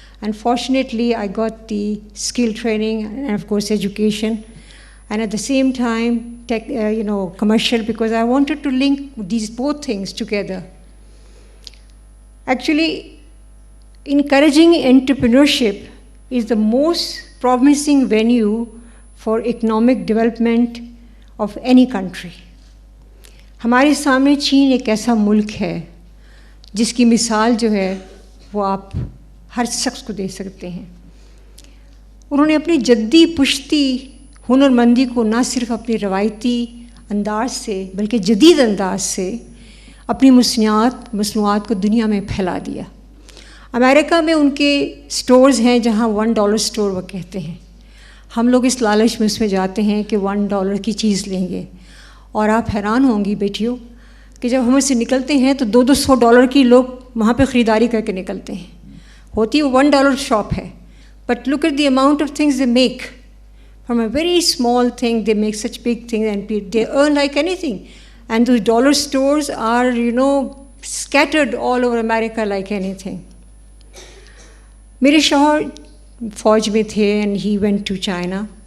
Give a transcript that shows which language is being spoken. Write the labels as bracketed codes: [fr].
[en] Unfortunately, I got the skill training and of course education, and at the same time commercial, because I wanted to link these both things together. Actually, encouraging entrepreneurship is the most promising venue for economic development of any country. [ur] ہمارے سامنے چین ایک ایسا ملک ہے جس کی مثال جو ہے وہ آپ ہر شخص کو دے سکتے ہیں. انہوں نے اپنی جدی پشتی ہنر مندی کو نہ صرف اپنی روایتی انداز سے بلکہ جدید انداز سے اپنی مصنوعات کو دنیا میں پھیلا دیا. امریکہ میں ان کے سٹورز ہیں جہاں $1 سٹور وہ کہتے ہیں. ہم لوگ اس لالچ میں اس میں جاتے ہیں کہ $1 کی چیز لیں گے, اور آپ حیران ہوں گی بیٹیوں کہ جب ہم اس سے نکلتے ہیں تو $200 کی لوگ وہاں پہ خریداری کر کے نکلتے ہیں. ہوتی وہ $1 شاپ ہے, [en] But look at the amount of things they make. From a very small thing, they make such big things, and they earn like anything. And those dollar stores are, scattered all over America like anything. [ur] میرے شوہر فوج میں تھے [en] and he went to China.